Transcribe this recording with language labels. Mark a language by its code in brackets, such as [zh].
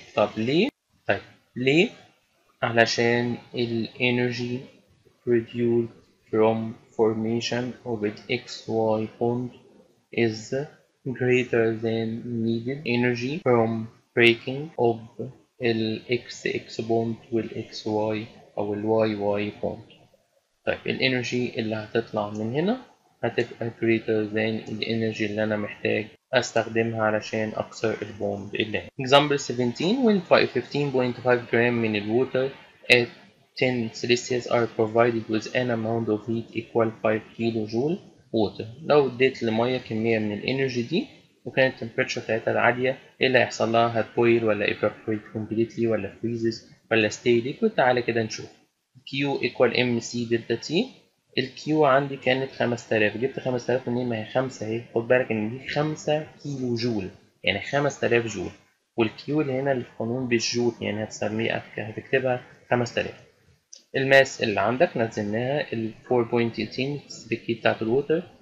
[ar] طب ليه؟ طيب ليه؟ علشان [en] ال energy produced from formation of an XY bond is greater than needed energy from breaking of ال XX bond وال XY أو ال YY bond. [ar] طيب الانرجي اللي هتطلع من هنا هتبقى [en] greater than [ar] الانرجي اللي انا محتاج استخدمها علشان اكسر البوند اللي هنا. [en] Example 17 when 15.5 gram من الwater at 10 Celsius are provided with an amount of heat equal 5 kilo joule water. [ar] لو اديت لمية كمية من الانرجي دي وكانت التمبريتشر بتاعتها عالية، ايه اللي هيحصل لها؟ هتبويل ولا [en] evaporate completely [ar] ولا freezes ولا [en] stay liquid؟ [ar] تعالى كده نشوف. [en] Q equal MC delta T. [ar] الكيو عندي كانت 5000، جبت 5000 منين؟ ما هي 5 اهي. خد بالك ان دي 5 كيلو جول يعني 5000 جول، والكيو اللي هنا اللي في قانون بالجول يعني هتكتبها 5000. الماس اللي عندك نزلناها ال 4.18 الكي بتاعت الووتر.